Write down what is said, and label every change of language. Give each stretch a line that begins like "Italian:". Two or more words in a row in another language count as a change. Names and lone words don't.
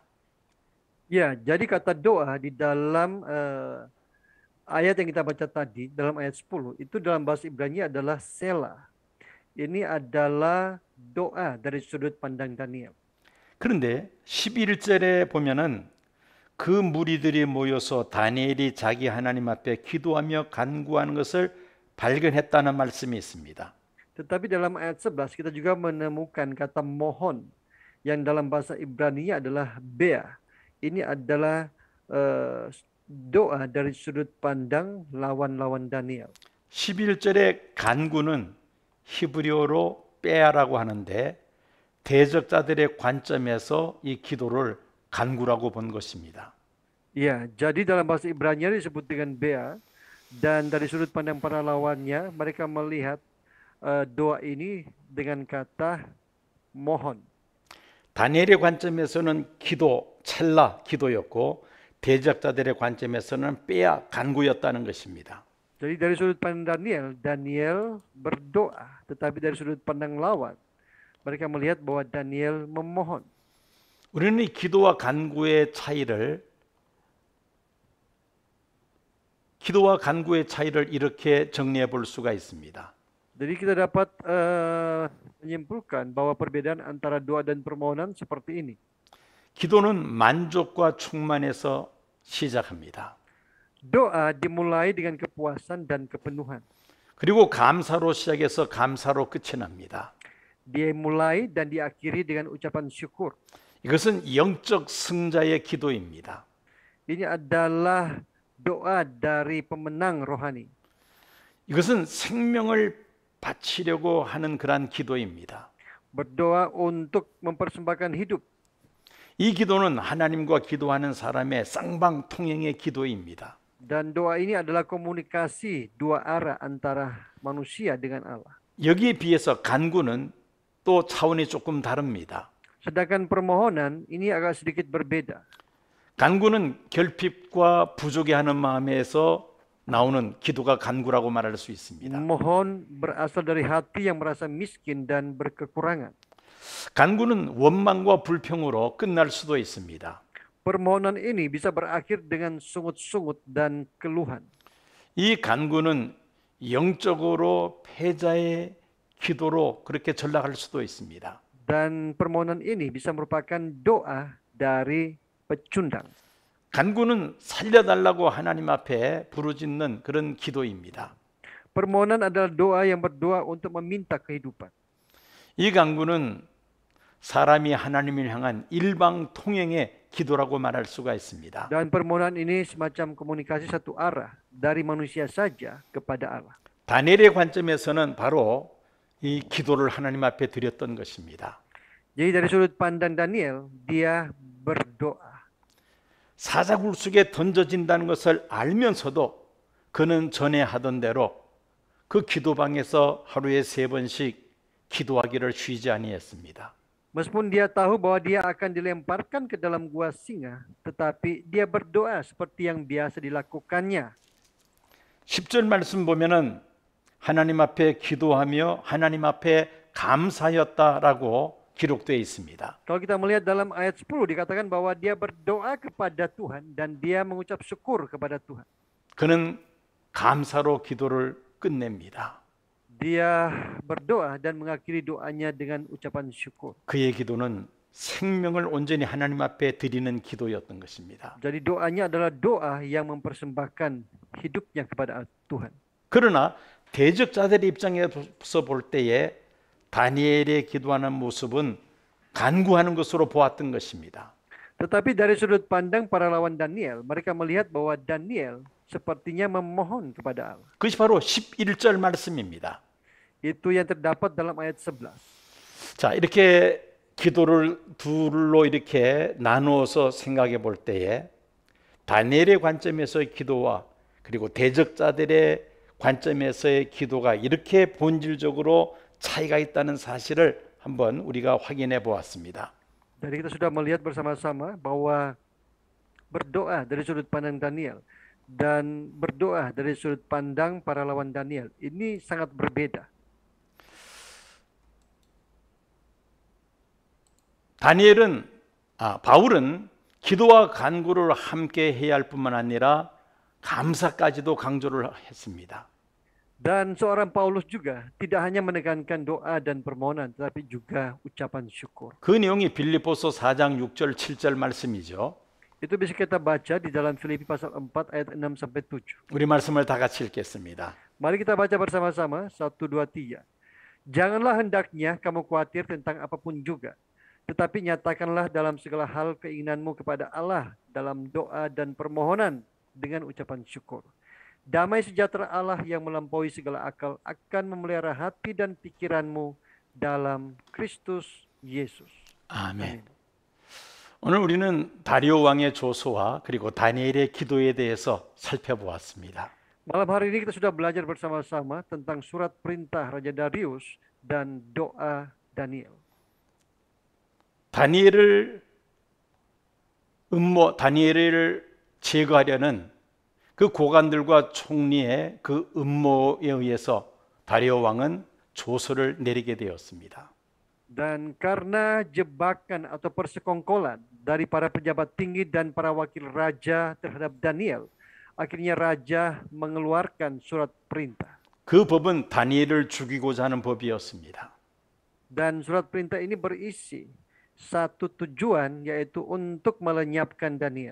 Indonesian: Ya, jadi kata doa di dalam ayat yang kita baca tadi, dalam ayat 10, itu dalam bahasa Ibrani adalah Selah. Ini adalah doa dari sudut pandang Daniel.
Korean: 그런데 11절에 보면은 그 무리들이 모여서 다니엘이 자기 하나님 앞에 기도하며 간구하는 것을 발견했다는 말씀이 있습니다.
Indonesian: Tetapi dalam ayat 11 kita juga menemukan kata mohon yang dalam bahasa Ibrani adalah bea. Ini adalah doa dari sudut pandang lawan-lawan Daniel.
Korean: 11절의 간구는 히브리어로 빼야라고 하는데 대적자들의 관점에서 이 기도를 간구라고 본 것입니다.
Indonesian: Ya, jadi dalam bahasa Ibrani disebut dengan bea, dan dari sudut pandang para lawannya mereka melihat doa ini dengan kata mohon.
Korean: 다니엘의 관점에서는 기도, 첼라 기도였고 대적자들의 관점에서는 빼야 간구였다는 것입니다.
Indonesian: Jadi dari sudut pandang Daniel, Daniel berdoa, tetapi dari sudut pandang lawan mereka melihat bahwa Daniel memohon.
Korean: 우리는 이 기도와 간구의 차이를 이렇게 정리해 볼 수가 있습니다.
Indonesian: Jadi kita dapat menyimpulkan bahwa perbedaan antara doa dan permohonan seperti ini.
Korean: 기도는 만족과 충만에서 시작합니다.
Indonesian: Doa dimulai dengan kepuasan dan kepenuhan.
Korean: 그리고 감사로 시작해서 감사로 끝이 납니다.
Indonesian: Dimulai dan diakhiri dengan ucapan syukur.
Korean: 이것은 영적 승자의 기도입니다.
Indonesian: Ini adalah doa dari pemenang rohani.
Korean: 이것은 생명을 바치려고 하는 그러한 기도입니다.
Indonesian: Berdoa untuk mempersembahkan hidup.
Korean: 이 기도는 하나님과 기도하는 사람의 쌍방통행의 기도입니다.
Indonesian: Dan doa ini adalah komunikasi dua arah antara manusia dengan Allah.
Korean: 여기에 비해서 간구는 또 차원이 조금 다릅니다.
Indonesian: Sedangkan permohonan ini agak sedikit berbeda.
Korean: 간구는 결핍과 부족해하는 마음에서 나오는 기도가 간구라고 말할 수 있습니다.
Indonesian: Mohon berasal dari hati yang merasa miskin dan berkekurangan.
Korean: 간구는 원망과 불평으로 끝날 수도 있습니다.
Indonesian: Permohonan ini bisa berakhir dengan sungut-sungut dan keluhan.
Korean: 이 간구는 영적으로 패자의 기도로 그렇게 전락할 수도 있습니다.
Indonesian: Dan permohonan ini bisa merupakan doa dari pecundang.
Korean: 간구는 살려달라고 하나님 앞에 부르짖는 그런 기도입니다.
Indonesian: Permohonan adalah doa yang berdoa untuk meminta kehidupan.
Korean: 이 간구는 사람이 하나님을 향한 일방 통행의 기도라고 말할 수가 있습니다.
Indonesian: Dan permohonan ini semacam komunikasi satu arah dari manusia saja kepada Allah.
Korean: 다니엘의 관점에서는 바로 이 기도를 하나님 앞에 드렸던 것입니다.
Indonesian: Jadi dari sudut pandang Daniel, dia berdoa.
Korean: 사자굴 속에 던져진다는 것을 알면서도 그는 전에 하던 대로 그 기도방에서 하루에 3번씩 기도하기를 쉬지 아니했습니다.
Indonesian: Meskipun dia tahu bahwa dia akan dilemparkan ke dalam gua singa, tetapi dia berdoa seperti yang biasa dilakukannya.
Korean: 10절 말씀 보면은 하나님 앞에 기도하며 하나님 앞에 감사하였다라고 기록되어 있습니다.
Indonesian: Kalau kita melihat dalam ayat 10 dikatakan bahwa dia berdoa kepada Tuhan dan dia mengucap syukur kepada Tuhan.
Korean: 그는 감사로 기도를 끝냅니다.
Indonesian: Dia berdoa dan mengakhiri doanya dengan ucapan syukur.
Korean: 그의 기도는 생명을 온전히 하나님 앞에 드리는 기도였던 것입니다.
Indonesian: Jadi doanya adalah doa yang mempersembahkan hidupnya kepada Tuhan.
Korean: 그러나 대적자들의 입장에서 볼 때에 다니엘의 기도하는 모습은 간구하는 것으로 보았던 것입니다.
Indonesian: Tetapi dari sudut pandang para lawan Daniel, mereka melihat bahwa Daniel sepertinya memohon kepada Allah.
Korean: 그것이 바로 11절 말씀입니다.
Indonesian: Itu yang terdapat dalam ayat 11.
Korean: 자, 이렇게 기도를 둘로 이렇게 나누어서 생각해 볼 때에 다니엘의 관점에서의 기도와 그리고 대적자들의 관점에서의 기도가 이렇게 본질적으로 차이가 있다는 사실을 한번 우리가 확인해 보았습니다.
Indonesian: Jadi kita sudah melihat bersama-sama bahwa berdoa dari sudut pandang Daniel dan berdoa dari sudut pandang para lawan Daniel ini sangat berbeda.
Korean: 바울은 기도와 간구를 함께 해야 할 뿐만 아니라 감사까지도 강조를 했습니다.
Indonesian: Dan seorang Paulus juga tidak hanya menekankan doa dan permohonan, tetapi juga ucapan syukur.
Korean: 그 내용이 빌립보서 4장 6절 7절 말씀이죠.
Indonesian: Itu bisa kita baca di dalam Filipi pasal 4 ayat 6 sampai 7.
Korean: 우리 말씀을 다 같이 읽겠습니다.
Indonesian: Mari kita baca bersama-sama 1 2 3. Janganlah hendaknya kamu khawatir tentang apapun juga, tetapi nyatakanlah dalam segala hal keinginanmu kepada Allah dalam doa dan permohonan dengan ucapan syukur. Damai sejahtera Allah yang melampaui segala akal akan memelihara hati dan pikiranmu dalam Kristus Yesus.
Korean: 아멘. 오늘 우리는 다리오 왕의 조서와 그리고 다니엘의 기도에 대해서 살펴보았습니다.
Indonesian: Malam hari ini kita sudah belajar bersama-sama tentang surat perintah Raja Darius dan doa Daniel.
Korean: 다니엘을 제거하려는 그 고관들과 총리의 그 음모에 의해서 다리오 왕은 조서를 내리게 되었습니다.
Indonesian: Dan karena jebakan atau persekongkolan dari para pejabat tinggi dan para wakil raja terhadap Daniel, akhirnya raja mengeluarkan surat perintah.
Korean: 그 법은 다니엘을 죽이고자 하는 법이었습니다.
Indonesian: Dan surat perintah ini berisi satu tujuan, yaitu untuk melenyapkan Daniel.